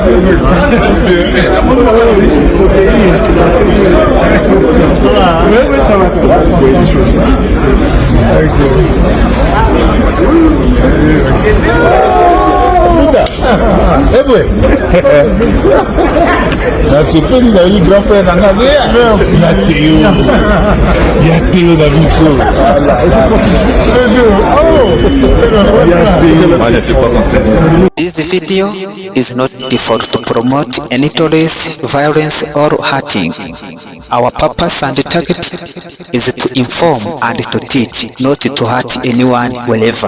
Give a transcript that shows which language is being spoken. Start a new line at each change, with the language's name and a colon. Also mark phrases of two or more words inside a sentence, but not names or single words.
French: Oui, ça va. Buda. Eh boy.
Lingala: Na sepeli na yi grand frère na nga. Ya Théo na biso.
English: This video is not default to promote any terrorist, violence or hurting. Our purpose and target is to inform and to teach, not to hurt anyone wherever.